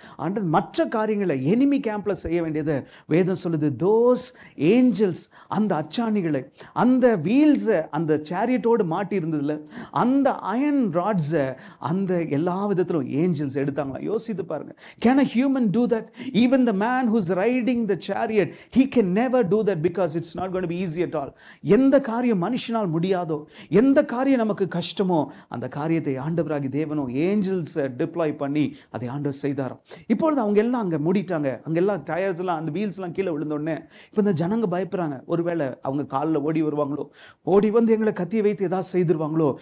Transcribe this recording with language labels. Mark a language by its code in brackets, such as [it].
[ta] And மற்ற காரியங்களை enemy கேம்பில் செய்ய வேண்டியதை வேதம் சொல்லுது. தோஸ் ஏஞ்சல்ஸ், அந்த அச்சாணிகளை, அந்த வீல்ஸை அந்த சேரியட்டோடு மாட்டி இருந்ததில்ல, அந்த அயன் ராட்ஸை அந்த எல்லா விதத்திலும் ஏஞ்சல்ஸ் எடுத்தாங்களா? யோசித்து பாருங்க. [en] Can a human do that? Even the man who's riding the chariot, he can never do that because it's not going to be easy at all. [ta] எந்த காரியம் மனுஷனால் முடியாதோ, எந்த காரியம் நமக்கு கஷ்டமோ, அந்த காரியத்தை ஆண்டவராகி தேவனோ ஏஞ்சல்ஸ் டிப்ளாய் பண்ணி அதை ஆண்டவர் செய்தாராம். இப்பொழுது அவங்க எல்லாம் அங்கே மூடிட்டாங்க. அங்கெல்லாம் டயர்ஸ் எல்லாம், அந்த வீல்ஸ் எல்லாம் கீழே விழுந்தோடனே இப்போ இந்த ஜனங்க பயப்படுறாங்க. ஒருவேளை அவங்க காலில் ஓடி வருவாங்களோ, ஓடி வந்து எங்களை கத்தியை வைத்து ஏதாவது செய்திருவாங்களோ.